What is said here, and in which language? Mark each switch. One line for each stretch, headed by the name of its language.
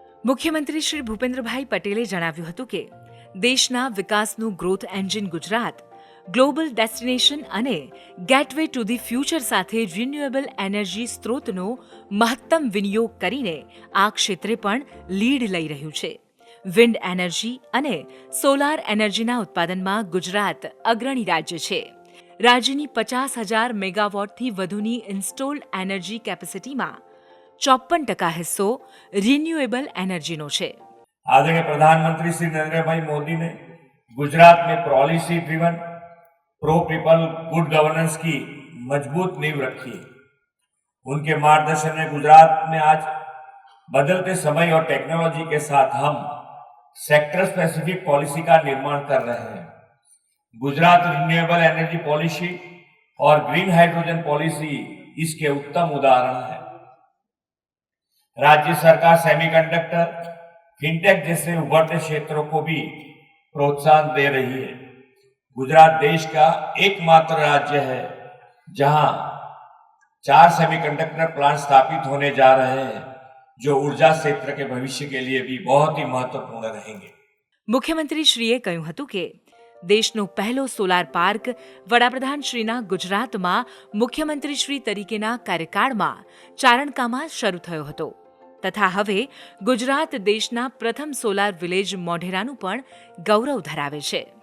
Gujarati: મુખ્યમંત્રી શ્રી ભૂપેન્દ્રભાઈ પટેલે જણાવ્યું હતું કે દેશના વિકાસનું growth engine Gujarat global destination અને ગેટવે ટુ ધી ફ્યુચર સાથે રિન્યુએબલ એનર્જી સ્ત્રોતનો મહત્તમ વિનિયોગ કરીને આ ક્ષેત્રે પણ લીડ લઈ રહ્યું છે. વિન્ડ એનર્જી અને સોલાર એનર્જીના ઉત્પાદનમાં ગુજરાત અગ્રણી રાજ્ય છે.
Hindi: રાજ્યની 50,000 મેગાવોટથી વધુની ઇન્સ્ટોલ્ડ એનર્જી કેપેસિટીમાં 54% હિસ્સો रिन्यूएबल एनर्जी
Gujarati: नो छे.
Hindi: आदरणीय प्रधानमंत्री श्री नरेंद्र भाई मोदी ने गुजरात में policy driven pro people good governance की मजबूत नींव रखी है. उनके मार्गदर्शन में गुजरात में आज बदलते समय और टेक्नोलॉजी के साथ हम सेक्टर स्पेसिफिक पॉलिसी का निर्माण कर रहे हैं. गुजरात रिन्यूएबल एनर्जी पॉलिसी और ग्रीन हाइड्रोजन पॉलिसी इसके उत्तम उदाहरण है. राज्य सरकार सेमीकंडक्टर, फिनटेक जैसे उभरते क्षेत्रों को भी प्रोत्साहन दे रही है. गुजरात देश का एकमात्र राज्य है जहां 4 सेमीकंडक्टर प्लांट स्थापित होने जा रहे हैं, जो ऊर्जा क्षेत्र के भविष्य के लिए भी बहुत ही महत्वपूर्ण रहेंगे. मुख्यमंत्री श्रीए
Gujarati: કહ્યું હતું કે દેશનો પહેલો સોલાર પાર્ક વડાપ્રધાનશ્રીના ગુજરાતમાં મુખ્યમંત્રીશ્રી તરીકેના કાર્યકાળમાં ચારણકામાં શરૂ થયો હતો તથા હવે ગુજરાત દેશના પ્રથમ સોલાર વિલેજ મોઢેરાનું પણ ગૌરવ ધરાવે છે.